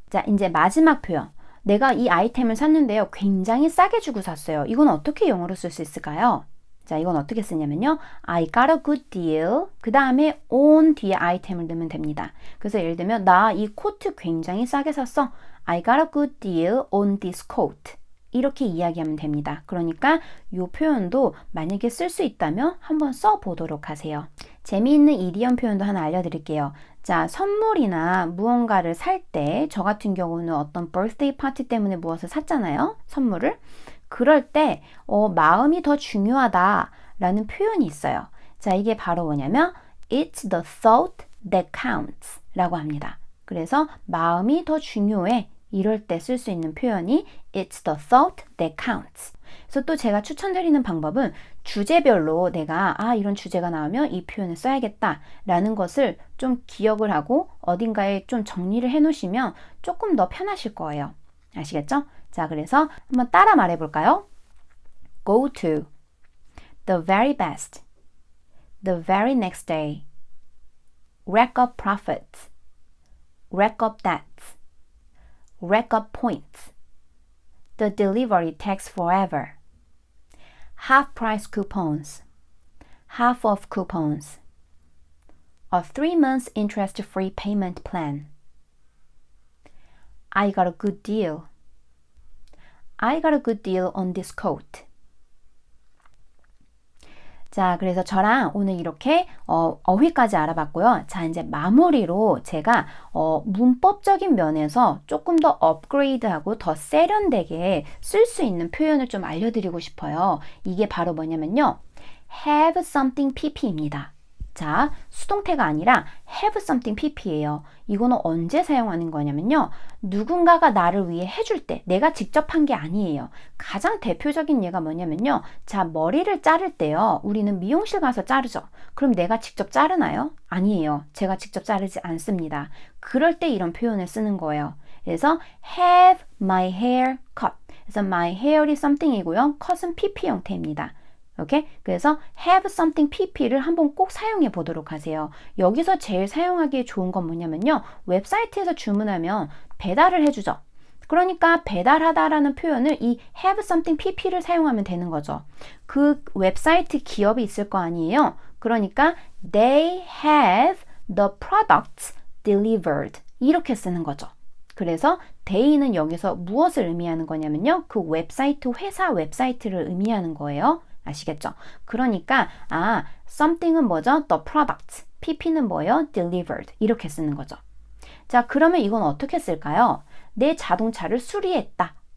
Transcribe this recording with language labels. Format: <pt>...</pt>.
<ko>자, 이제 마지막 표현. 내가 이 아이템을 샀는데요. 굉장히 싸게 주고 샀어요. 이건 어떻게 영어로 쓸 수 있을까요? 자, 이건 어떻게 쓰냐면요.</ko> <en>I got a good deal.</en> <ko>그 다음에 on 뒤에 아이템을 넣으면 됩니다. 그래서 예를 들면 나 이 코트 굉장히 싸게 샀어.</ko> <en>I got a good deal on this coat.</en> <ko>이렇게 이야기하면 됩니다. 그러니까 이 표현도 만약에 쓸 수 있다면 한번 써보도록 하세요. 재미있는 이디엄 표현도 하나 알려드릴게요. 자, 선물이나 무언가를 살 때 저 같은 경우는 어떤 birthday 파티 때문에 무엇을 샀잖아요. 선물을. 그럴 때 마음이 더 중요하다라는 표현이 있어요. 자, 이게 바로 뭐냐면</ko> <en>It's the thought that counts</en> <ko>라고 합니다. 그래서 마음이 더 중요해. 이럴 때 쓸 수 있는 표현이</ko> <en>It's the thought that counts.</en> <ko>그래서 또 제가 추천드리는 방법은 주제별로 내가 이런 주제가 나오면 이 표현을 써야겠다 라는 것을 좀 기억을 하고 어딘가에 좀 정리를 해 놓으시면 조금 더 편하실 거예요. 아시겠죠? 자, 그래서 한번 따라 말해 볼까요?</ko> <en>Go to the very best, the very next day, rack up profits, rack up debts, rack up points. The delivery takes forever. Half price coupons, half off coupons, a 3 months interest free payment plan. I got a good deal. I got a good deal on this coat.</en> <ko>자, 그래서 저랑 오늘 이렇게 어휘까지 알아봤고요. 자, 이제 마무리로 제가 문법적인 면에서 조금 더 업그레이드하고 더 세련되게 쓸 수 있는 표현을 좀 알려드리고 싶어요. 이게 바로 뭐냐면요. have something pp입니다. 자, 수동태가 아니라 have something pp예요. 이거는 언제 사용하는 거냐면요. 누군가가 나를 위해 해줄 때, 내가 직접 한 게 아니에요. 가장 대표적인 예가 뭐냐면요. 자, 머리를 자를 때요. 우리는 미용실 가서 자르죠. 그럼 내가 직접 자르나요? 아니에요. 제가 직접 자르지 않습니다. 그럴 때 이런 표현을 쓰는 거예요. 그래서</ko> <en>have my hair cut.</en> <ko>그래서 my hair이 something이고요. cut은 pp 형태입니다. 오케이? 그래서 have something pp를 한번 꼭 사용해 보도록 하세요. 여기서 제일 사용하기에 좋은 건 뭐냐면요. 웹사이트에서 주문하면 배달을 해주죠. 그러니까 배달하다라는 표현을 이 have something pp를 사용하면 되는 거죠. 그 웹사이트 기업이 있을 거 아니에요. 그러니까</ko> <en>they have the products delivered</en> <ko>이렇게 쓰는 거죠. 그래서 they는 여기서 무엇을 의미하는 거냐면요. 그 웹사이트, 회사 웹사이트를 의미하는 거예요. 아시겠죠? 그러니까 something은 뭐죠?</ko> <en>The product.</en> <ko>pp는 뭐예요?</ko> <en>Delivered.</en> <ko>이렇게 쓰는 거죠. 자, 그러면 이건 어떻게 쓸까요? 내 자동차를 수리했다.</ko>